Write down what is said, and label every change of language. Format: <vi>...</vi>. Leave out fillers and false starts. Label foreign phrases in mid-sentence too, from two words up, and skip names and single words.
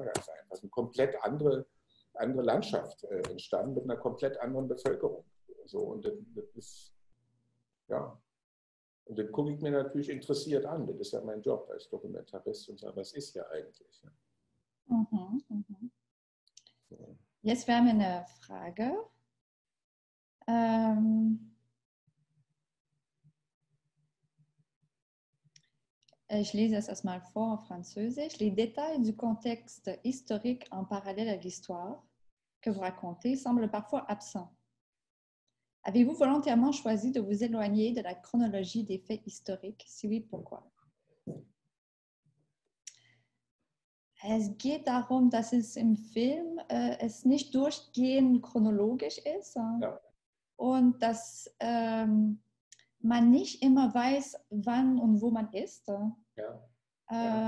<de>Da ist einfach eine komplett andere Landschaft entstanden mit einer komplett anderen Bevölkerung. So, und das ist, ja, und das gucke ich mir natürlich interessiert an. Das ist ja mein Job als Dokumentarist und sage, was ist ja eigentlich? Ja. Mhm, mhm. Jetzt wäre mir eine Frage.</de> <fr>Je lis ça</fr> <de>erstmal vor</de> <fr>en französisch. Les détails du contexte historique en parallèle à l'histoire que vous racontez semblent parfois absents. Avez-vous volontairement choisi de vous éloigner de la chronologie des faits historiques? Si oui, pourquoi?</fr> <de>Es geht darum, dass es im Film es nicht durchgehend chronologisch ist Ja. und dass man nicht immer weiß, wann und wo man ist. Ja.</de>